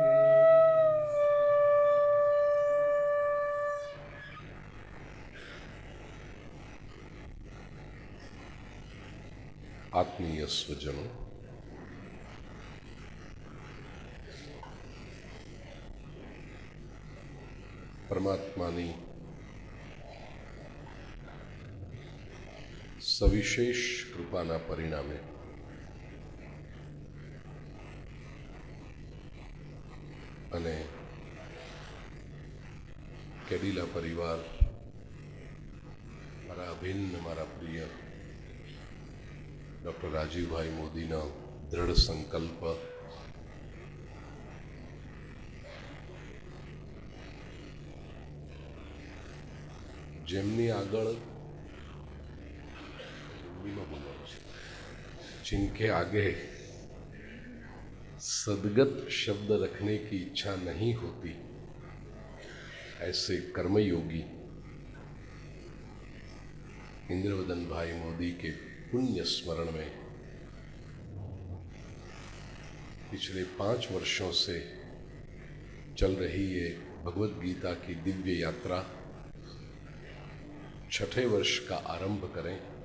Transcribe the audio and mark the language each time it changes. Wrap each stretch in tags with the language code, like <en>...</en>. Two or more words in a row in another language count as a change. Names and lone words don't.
<gu>આત્મીય સ્વજનો, પરમાત્માની સવિશેષ કૃપાના પરિણામે અને કેડીલા પરિવાર, મારા અભિન્ન, મારા પ્રિય ડૉક્ટર રાજીવભાઈ મોદીનો દૃઢ સંકલ્પ, જેમની આગળ</gu> <hi>जिनके आगे सदगत शब्द रखने की इच्छा नहीं होती, ऐसे कर्मयोगी इंद्रवदन भाई मोदी के पुण्य स्मरण में पिछले 5 वर्षों से चल रही ये भगवत गीता की दिव्य यात्रा 6ठे वर्ष का आरंभ करें।</hi>